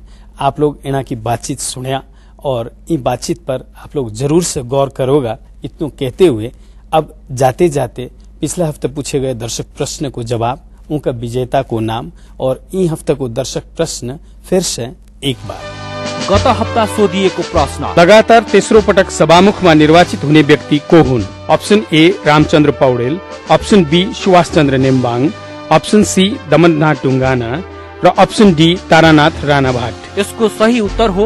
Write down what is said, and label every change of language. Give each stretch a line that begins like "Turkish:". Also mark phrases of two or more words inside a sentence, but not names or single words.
Hindi: आप लोग इना की बातचीत सुनिया और इन बातचीत पर आप लोग जरूर से गौर करोगा। इतना कहते हुए अब जाते जाते पिछले हफ्ते पूछे गए दर्शक प्रश्न को जवाब, उनका विजेता को नाम और इन हफ्ते को दर्शक प्रश्न फिर से एक बार।
Nepali: गत हप्ता सोधिएको प्रश्न, लगातार तेस्रो पटक सभामुखमा निर्वाचित हुने व्यक्ति को हुन्? अप्सन ए रामचन्द्र पौडेल, अप्सन बी सुभाष चन्द्र नेम्बाङ, अप्सन सी दमननाथ ढुङ्गाना र अप्सन डी तारानाथ राणाभाट। यसको सही उत्तर हो